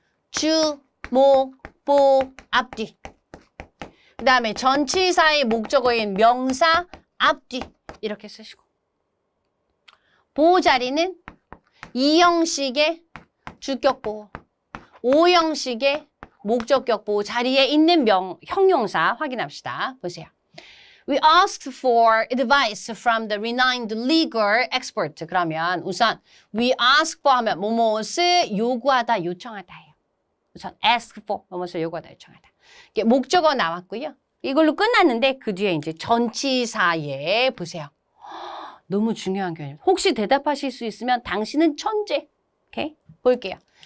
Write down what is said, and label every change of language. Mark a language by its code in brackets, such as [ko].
[ko] 주, 목, 보, 앞뒤. 그 다음에 전치사의 목적어인 명사, 앞뒤. 이렇게 쓰시고. 보호 자리는 이형식의 주격 보호, 오형식의 목적격 보호 자리에 있는 형용사 확인합시다. 보세요. [en] We asked for advice from the renowned legal expert. [ko] 그러면 우선 [en] we ask for [ko] 하면 뭐뭇을 요구하다, 요청하다예요. 우선 [en] ask for [ko] 뭐뭇을 요구하다, 요청하다. 이게 목적어 나왔고요. 이걸로 끝났는데 그 뒤에 이제 전치사에 보세요. 너무 중요한 개념. 혹시 대답하실 수 있으면 당신은 천재. 오케이? 볼게요.